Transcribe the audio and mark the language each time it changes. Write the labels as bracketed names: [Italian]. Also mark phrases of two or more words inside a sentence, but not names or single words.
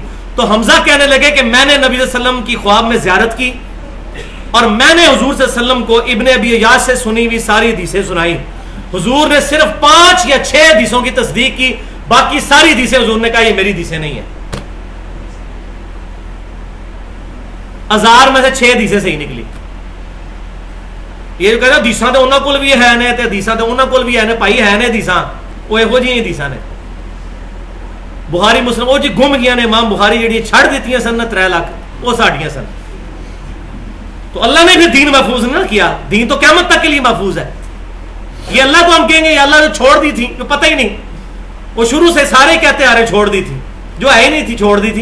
[Urdu] تو حمزہ کہنے لگے کہ میں نے نبی صلی اللہ علیہ وسلم کی خواب میں زیارت کی اور میں نے حضور صلی اللہ علیہ وسلم کو ابن ابی عیاش سے سنی ہوئی ساری حدیثیں سنائی. حضور نے صرف 5 یا 6 حدیثوں کی تصدیق کی, باقی ساری حدیثیں حضور نے کہا یہ میری حدیثیں نہیں ہیں. 1000 میں سے 6 حدیثیں صحیح نکلی. [Punjabi] یہ جو کہتے ہیں حدیثاں تے انہاں کول بھی ہے نے تے حدیثاں تے انہاں کول بھی ہے نے, بھائی ہے نے حدیثاں, وہ ایہو جی حدیثاں نے. بخاری مسلم وہ جی گم گیا نے, امام بخاری جڑی چھڑ دیتی ہیں سن 3 لاکھ, وہ ساڈیاں سن. [Urdu] تو اللہ نے بھی دین محفوظ نہ کیا, دین تو قیامت تک کے لیے محفوظ ہے. یہ اللہ کو ہم کہیں گے یا اللہ نے چھوڑ دی تھی, تو پتہ ہی نہیں, وہ شروع سے سارے کہتے آ رہے چھوڑ دی تھی, جو ہے ہی نہیں تھی چھوڑ دی تھی.